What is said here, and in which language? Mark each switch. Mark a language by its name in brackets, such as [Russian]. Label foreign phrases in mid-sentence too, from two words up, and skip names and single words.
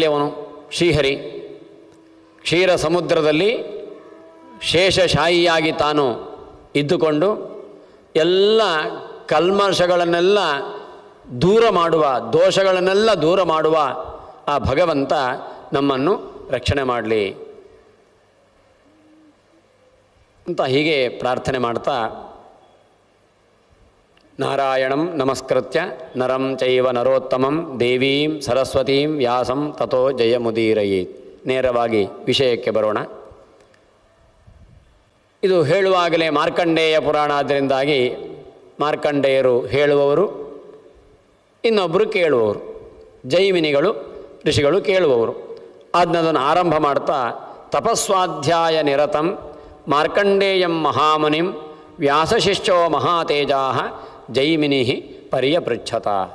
[Kannada] ಅವನು ಶ್ರೀಹರಿ ಕ್ಷೀರ ಸಮುದ್ರದಲ್ಲಿ ಶೇಷಶಾಹಿಯಾಗಿ ತಾನು ಇದ್ದುಕೊಂಡು ಎಲ್ಲ ಕಲ್ಮಶಗಳನ್ನೆಲ್ಲ ದೂರ ಮಾಡುವ, ದೋಷಗಳನ್ನೆಲ್ಲ ದೂರ ಮಾಡುವ ಆ ಭಗವಂತ ನಮ್ಮನ್ನು ರಕ್ಷಣೆ ಮಾಡಲಿ ಅಂತ ಹೀಗೆ ಪ್ರಾರ್ಥನೆ ಮಾಡ್ತಾ, [Sanskrit] ನಾರಾಯಣಂ ನಮಸ್ಕೃತ್ಯ ನರಂ ಚೈವ ನರೋತ್ತಮಂ ದೇವೀಂ ಸರಸ್ವತೀಂ ವ್ಯಾಸಂ ತಥೋ ಜಯಮುದೀರಯೇತ್. [Kannada] ನೇರವಾಗಿ ವಿಷಯಕ್ಕೆ ಬರೋಣ. ಇದು ಹೇಳುವಾಗಲೇ ಮಾರ್ಕಂಡೇಯ ಪುರಾಣ ಆದ್ದರಿಂದಾಗಿ ಮಾರ್ಕಂಡೇಯರು ಹೇಳುವವರು, ಇನ್ನೊಬ್ಬರು ಕೇಳುವವರು, ಜೈಮಿನಿಗಳು ಋಷಿಗಳು ಕೇಳುವವರು. ಅದನ್ನು ಆರಂಭ ಮಾಡ್ತಾ, [Sanskrit] ತಪಸ್ವಾಧ್ಯಾಯ ನಿರತಂ ಮಾರ್ಕಂಡೇಯಂ ಮಹಾಮುನಿಂ ವ್ಯಾಸಶಿಷ್ಯೋ ಮಹಾತೇಜಾ ಜೈಮಿನಿ ಪರ್ಯಪೃಚ್ಛತ.